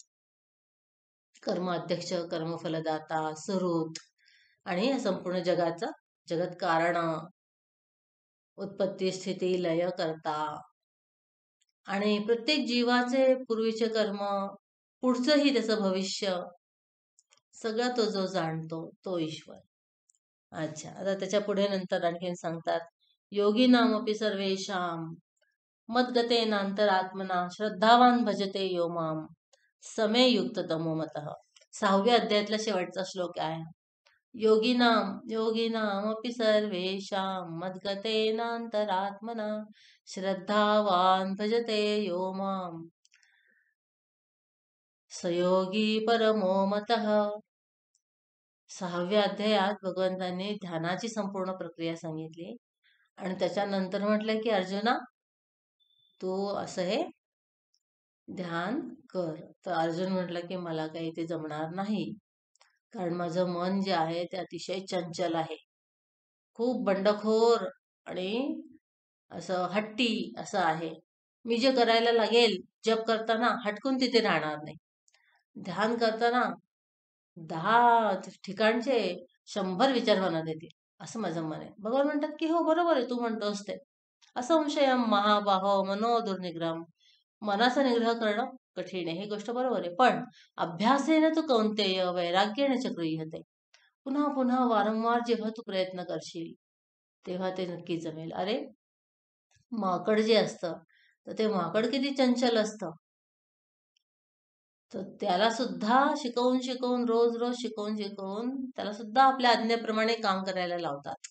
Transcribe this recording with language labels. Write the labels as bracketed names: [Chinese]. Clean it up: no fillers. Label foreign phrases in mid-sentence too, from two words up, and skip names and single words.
[Marathi] कर्माध्यक्ष, कर्मफलदाता, सुहृद आणि या संपूर्ण जगाचा जगत कारण, उत्पत्ती स्थिती लय करता आणि प्रत्येक जीवाचे पूर्वीचे कर्म, पुढचंही त्याचं भविष्य सगळं तो जो जाणतो तो ईश्वर. अच्छा, आता त्याच्या पुढे नंतर आणखीन सांगतात, [Sanskrit] योगी नामपि सर्वेषां मद्गतेनांतरात्मना श्रद्धावान भजते यो माम समे युक्त तमो मतः. [Marathi] 6व्या अध्यायातला शेवटचा श्लोक आहे. [Sanskrit] योगिनामपि सर्वेषां मद्गतेनांतरात्मना श्रद्धावान भजते यो माम सयोगी परमो मतः. [Marathi] 6व्या अध्यायात भगवंतांनी ध्यानाची संपूर्ण प्रक्रिया सांगितली आणि त्याच्यानंतर म्हटलं की अर्जुना, तू असं हे ध्यान कर. तर अर्जुन म्हटलं की मला काही ते जमणार नाही, कारण माझं मन जे आहे ते अतिशय चंचल आहे, खूप बंडखोर आणि असं हट्टी असं आहे. मी जे करायला लागेल जप करताना हटकून तिथे राहणार नाही. ध्यान करताना 10 ठिकाणचे 100 विचार मनात येतील, असं माझं मन आहे. भगवान म्हणतात की हो बरोबर आहे, तू म्हणतोस ते. [Sanskrit] असंशयम महाबाहो मनो दुर्निग्रहम. [Marathi] मनाचा निग्रह करणं कठीण आहे, ही गोष्ट बरोबर आहे. [Sanskrit] पण अभ्यासेन तू कौंतेय वैराग्याने च गृह्यते. [Marathi] पुन्हा पुन्हा वारंवार जेव्हा तू प्रयत्न करशील तेव्हा ते नक्की जमेल. अरे, माकड जे असतं तर ते माकड किती चंचल असतं, तर त्याला सुद्धा शिकवून शिकवून, रोज रोज शिकवून शिकवून त्याला सुद्धा आपल्या आज्ञेप्रमाणे काम करायला लावतात.